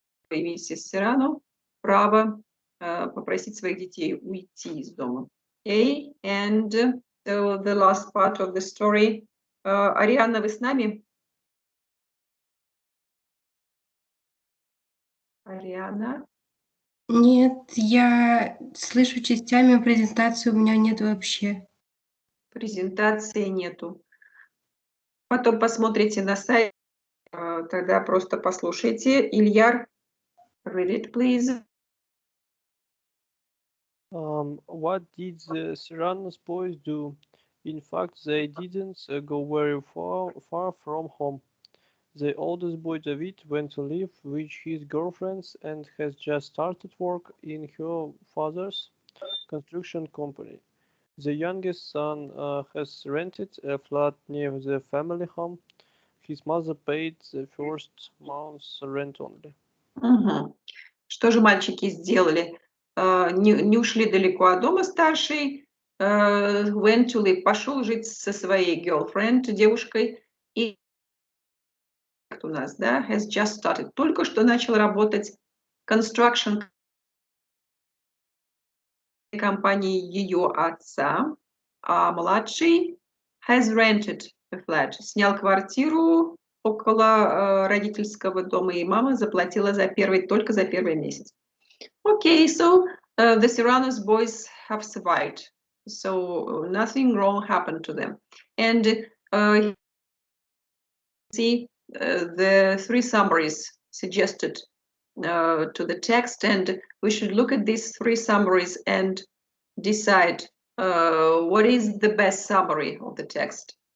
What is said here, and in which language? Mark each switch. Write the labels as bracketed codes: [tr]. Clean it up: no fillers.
[ru] И миссис Серрано право попросить своих детей уйти из дома. [en] Okay, and so the last part of the story. [ru] Арианна, вы с нами? Ариана? Нет, я слышу частями, презентации у меня нет вообще. Презентации нету. Потом посмотрите на сайт, тогда просто послушайте. [en] Ильяр, read it, please. What did the Serrano's boys do? In fact, they didn't go very far from home. The oldest boy, David, went to live with his girlfriends and has just started work in her father's construction company. The youngest son has rented a flat near the family home. His mother paid the first month's rent only. [ru] Что же мальчики сделали? Не ушли далеко от дома старший, [en] went to live, [ru] пошел жить со своей [en] girlfriend, [ru] девушкой, и у нас, да, [en] has just started, [ru] только что начал работать construction компании ее отца, а младший [en] has rented a flat, [ru] снял квартиру около родительского дома, и мама заплатила только за первый месяц. [en] Okay, so the Serrano's boys have survived, so nothing wrong happened to them. And see the three summaries suggested to the text, and we should look at these three summaries and decide what is the best summary of the text.